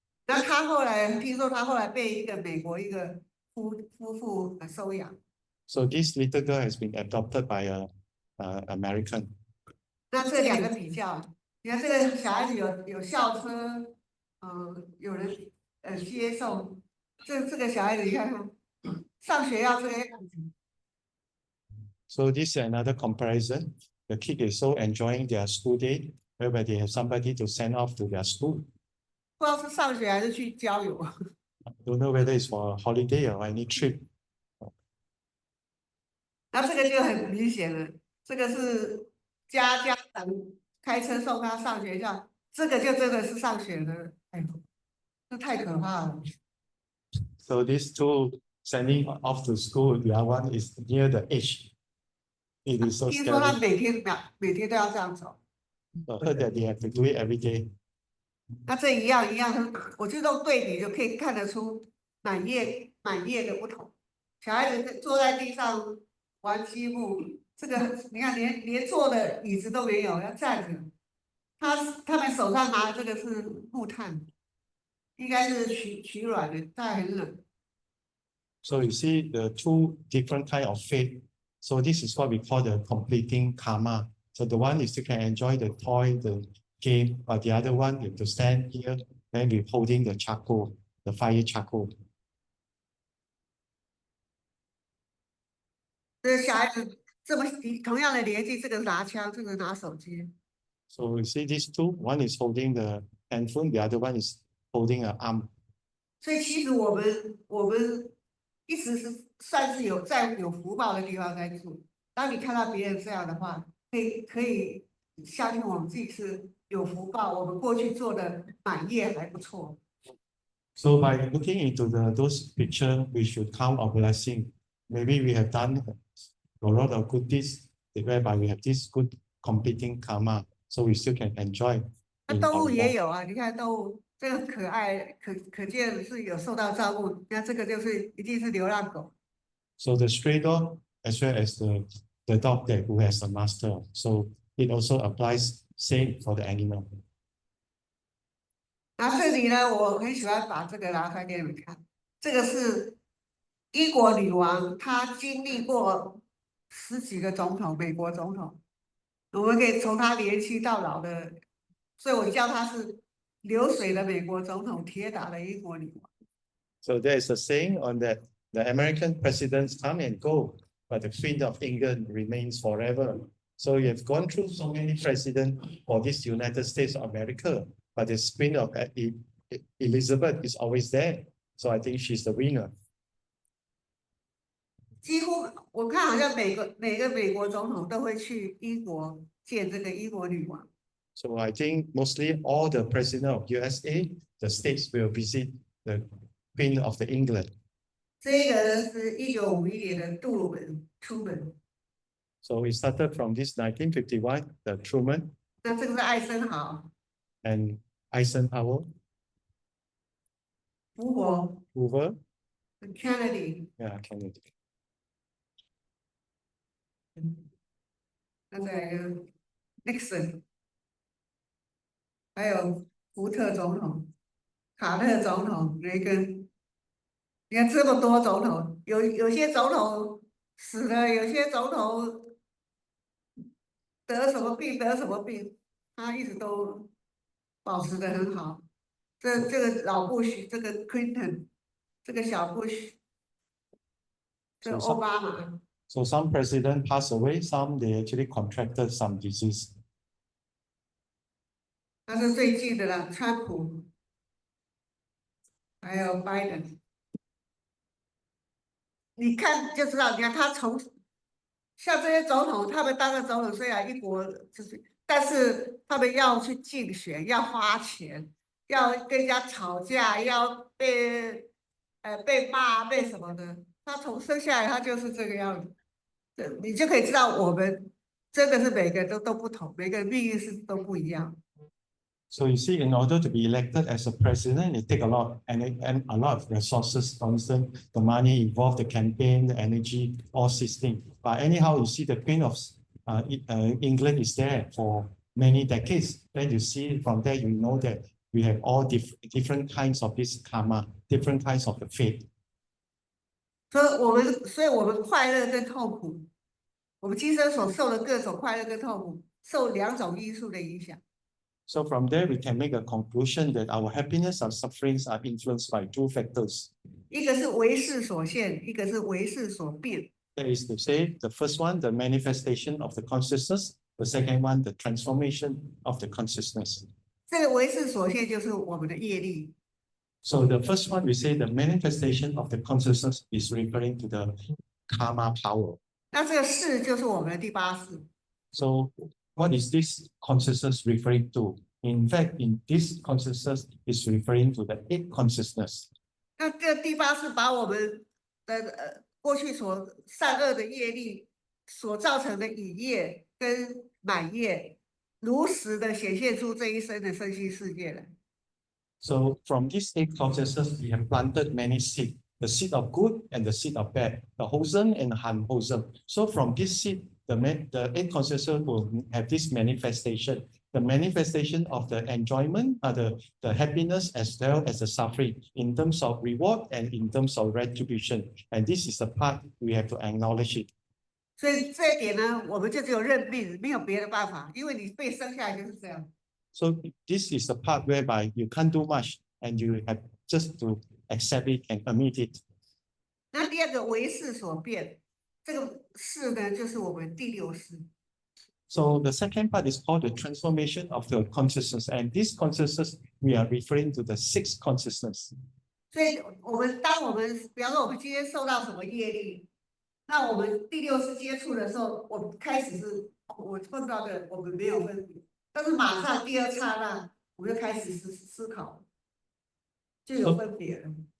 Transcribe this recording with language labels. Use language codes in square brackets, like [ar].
[zh] 那听说她后来被一个美国一个夫妇收养。 [en] So this little girl has been adopted by a American. [zh] 那这两个比较，你看这个小孩子有校车，有人接送，这个小孩子你看看，上学要这个样子。 [en] So this is another comparison. The kid is so enjoying their school day, whereby they have somebody to send off to their school. [zh] 不知道是上学还是去郊游。 [en] Don't know whether it's for a holiday or any trip. [zh] 那这个就很明显了，这个是家长开车送他上学校，这个就真的是上学了。哎呦，这太可怕了。 [en] So these two sending off to school, the other one is near the edge. It is so [zh] 听说他 [en] scary. [zh] 每天都要这样走。 [en] I heard that they have to do it every day. [zh] 那这一样，我就用对比就可以看得出满页的不同。小孩子坐在地上玩积木，这个你看连坐的椅子都没有，要站着。他们手上拿的这个是木炭，应该是取暖的，但很冷。 [en] So you see the two different kind of faith. So this is what we call the completing karma. So the one is you can enjoy the toy, the game, but the other one you have to stand here and be holding the charcoal, the fire charcoal. [zh] 这小孩子同样的年纪，这个拿枪，这个拿手机。 [en] So you see these two, one is holding the handphone, the other one is holding an arm. [zh] 所以其实我们一直是算是在有福报的地方在住。当你看到别人这样的话，可以相信我们自己是有福报，我们过去做的满业还不错。 [en] So by looking into those pictures, we should count our blessing. Maybe we have done a lot of good deeds, whereby we have this good competing karma, so we still can enjoy. [zh] 那动物也有啊，你看动物这个可爱，可见是有受到照顾。那这个就是一定是流浪狗。 [en] So the stray dog, as well as the dog that who has a master, so it also applies same for the animal. [zh] 那这里呢，我很喜欢把这个拿出来给你们看。这个是英国女王，她经历过10几个总统，美国总统。我们可以从她年轻到老的，所以我叫她是流水的美国总统，铁打的英国女王。 [en] So there is a saying on that the American presidents come and go, but the Queen of England remains forever. So you have gone through so many presidents for this United States of America, but the Queen of Elizabeth is always there. So I think she's the winner. [zh] 几乎我看好像每个美国总统都会去英国见这个英国女王。 [en] So I think mostly all the president of USA, the states will visit the Queen of the England. [zh] 这个是1951年的杜鲁门出门。 [en] So we started from this 1951, the Truman. [zh] 那这个是艾森豪。 [en] And Eisenhower. Hoover. Kennedy. Yeah, Kennedy. [zh] 那再一个 Nixon， 还有福特总统、卡特总统、雷根。你看这么多总统，有些总统死了，有些总统得什么病，他一直都保持得很好。这个老布什，这个 Clinton， 这个小布什，这个奥巴马。 [en] So some president passed away, some they actually contracted some disease. [zh] 那是最近的了，川普，还有拜登。你看就知道，你看他像这些总统，他们当了总统，虽然一国就是，但是他们要去竞选，要花钱，要跟人家吵架，要被骂，被什么的。他从生下来，他就是这个样子。你就可以知道，我们真的是每个人都不同，每个人命运是都不一样。 [en] So you see, in order to be elected as a president, it takes a lot and a lot of resources. For instance, the money involved, the campaign, the energy, all system. But anyhow, you see the Queen of England is there for many decades. Then you see from there, you know that we have all different kinds of this karma, different kinds of the fate. [zh] 所以我们快乐跟痛苦，我们今生所受的各种快乐跟痛苦，受2种因素的影响。 [en] So from there, we can make a conclusion that our happiness and sufferings are influenced by 2 factors. [zh] 一个是为事所现，一个是为事所变。 [en] That is to say, the first one, the manifestation of the consciousness. The second one, the transformation of the consciousness. [zh] 这个为事所现就是我们的业力。 [en] So the first one, we say the manifestation of the consciousness is referring to the karma power. [zh] 那这个事就是我们的第8识。 [en] So what is this consciousness referring to? In fact, in this consciousness is referring to the 8 consciousness. [zh] 那这个第8识把我们的过去所善恶的业力所造成的隐业跟满业，如实的显现出这一生的身心世界来。 [en] So from these 8 consciousness, we have planted many seeds, the seed of good and the seed of bad, the wholesome and the unwholesome. So from this seed, the 8 consciousness will have this manifestation. The manifestation of the enjoyment, the happiness as well as the suffering in terms of reward and in terms of retribution. And this is the part we have to acknowledge it. [zh] 所以这一点呢，我们就只有认命，没有别的办法，因为你被生下来就是这样。 [en] So this is the part whereby you can't do much and you have just to accept it and admit it. [zh] 那第2个为事所变，这个事呢，就是我们第6识。 [en] So the second part is called the transformation of the consciousness, and this consciousness we are referring to the 6th consciousness. [zh] 所以当我们比方说我们今天受到什么业力，那我们第六识接触的时候，我们开始是我碰到的我们没有分别，但是马上第二刹那我们就开始思考，就有分别了。